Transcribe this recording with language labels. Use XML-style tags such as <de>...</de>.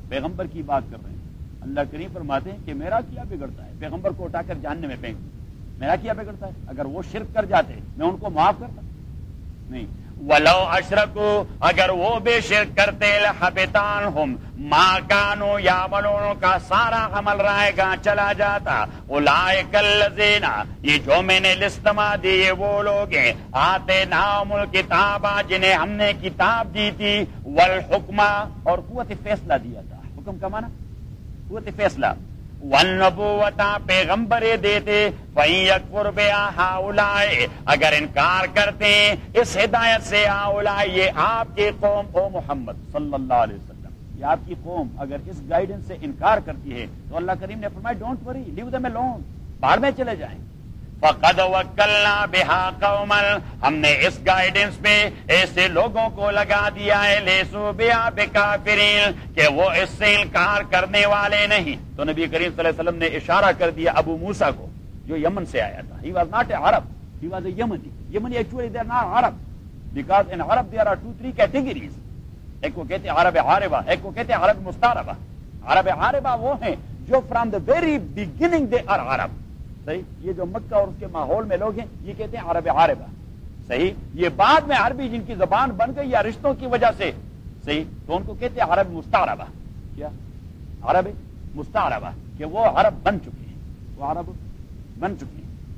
<ur>پیغمبر کی بات کر رہے ہیں, اللہ کریم فرماتے ہیں کہ میرا کیا بگڑتا ہے, پیغمبر کو اٹھا کر جاننے میں پھینک, میرا کیا بگڑتا ہے, اگر وہ شرک کر جاتے میں ان کو معاف کرتا. نہیں,</ur> <ar>ولو اشرکوا,</ar> <ur>اگر وہ بے شرک کرتے,</ur> <ar>لحبط عنہم ما کانوا یعملون,</ar> <ur>کا سارا عمل رائے گا چلا جاتا. اولئک الذین, یہ جو میں نے لستما دی, یہ وہ لوگ ہیں.</ur> <ar>آتے نام الکتاب,</ar> <ur>جنہیں ہم نے کتاب دی تھی.</ur> <ar>والحکم,</ar> <ur>اور قوت فیصلہ دیا تھا. حکم کا معنی قوت فیصلہ. والنبوتا, پیغمبر دیتے.</ur> <ar>فَإِن يَكْفُرْ بِهَا هَؤُلَاءِ,</ar> <ur>اگر انکار کرتے ہیں اس ہدایت سے, هؤلاء, یہ آپ کی قوم, او محمد صلی اللہ علیہ وسلم, یہ آپ کی قوم اگر اس گائیڈنس سے انکار کرتی ہے تو اللہ کریم نے فرمایا</ur> <en>don't worry, leave them alone,</en> <ur>باہر میں چلے جائیں.</ur> <ar>فَقَدْ وَكَّلْنَا بِهَا قَوْمًا,</ar> <ur>ہم نے اس گائیڈنس پہ ایسے لوگوں کو لگا دیا ہے,</ur> <ar>لیسو بِهَا بِكَافِرِينَ,</ar> <ur>کہ وہ اس سے انکار کرنے والے نہیں. تو نبی کریم صلی اللہ علیہ وسلم نے اشارہ کر دیا ابو موسیٰ کو جو یمن سے آیا تھا.</ur> <en>He was not a Arab, he was a Yemeni. Yemeni actually they are not Arab, because in Arab there are 2-3 categories.</en> <ur>ایک کو کہتے عرب عاربہ, ایک کو کہتے عرب مستعربہ. عرب عاربہ وہ ہیں جو</ur> <en>from the very beginning they are Arab.</en> <ur>صحیح, یہ جو مکہ اور اس کے ماحول میں لوگ ہیں یہ کہتے ہیں عرب عاربہ. صحیح, یہ بعد میں عربی جن کی زبان بن گئی یا رشتوں کی وجہ سے, صحیح, تو ان کو کہتے ہیں عرب مستعربہ. کیا؟ عرب مستعربہ, کہ وہ عرب بن چکے ہیں, وہ عرب بن چکے ہیں.</ur>